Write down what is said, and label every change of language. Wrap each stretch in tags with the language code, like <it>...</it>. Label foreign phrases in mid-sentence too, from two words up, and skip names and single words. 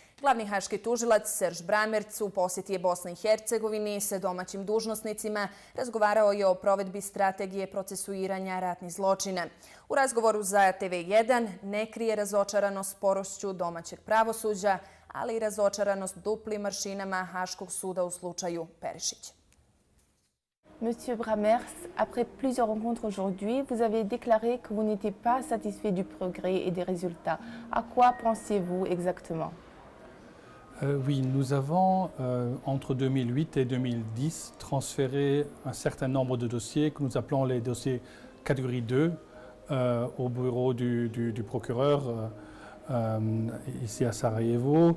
<bs>Glavni haški tužilac Serž Bramerc u posjeti je Bosni i Hercegovini sa domaćim dužnosnicima razgovarao je o provedbi strategije procesuiranja ratnih zločina. U razgovoru za TV1 ne krije razočaranost sporošću domaćeg pravosuđa, ali i razočaranost duplim aršinama Haškog suda u slučaju Perišić.</bs> <fr>Monsieur Bramerc, après plusieurs rencontres aujourd'hui, vous avez déclaré que vous n'étiez pas satisfait du progrès et des résultats. À quoi pensiez-vous exactement? Oui, nous avons, entre 2008 et 2010, transféré un certain nombre de dossiers que nous appelons les dossiers catégorie 2 au bureau du procureur ici à Sarajevo.</fr>